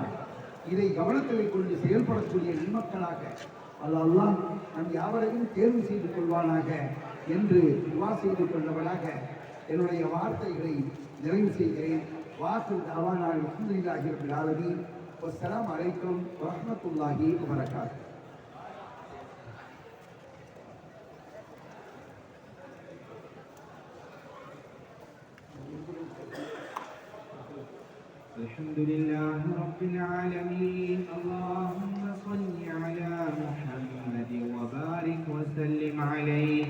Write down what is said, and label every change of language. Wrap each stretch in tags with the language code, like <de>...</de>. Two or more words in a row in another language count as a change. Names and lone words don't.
<ta>இதை கவனத்தில் கொண்டு செயல்படக்கூடிய நன்மக்களாக அல்லாஹ் நம் யாவரையும் தேர்வு செய்து கொள்வானாக என்று துஆ செய்து கொண்டவனாக என்னுடைய வார்த்தைகளை நிறைவு செய்கிறேன்.</ta> <ar>وآخر دعوانا الحمد لله رب العالمين والسلام عليكم ورحمة الله وبركاته. الحمد لله رب العالمين. اللهم صل على محمد وبارك وسلم عليه.</ar>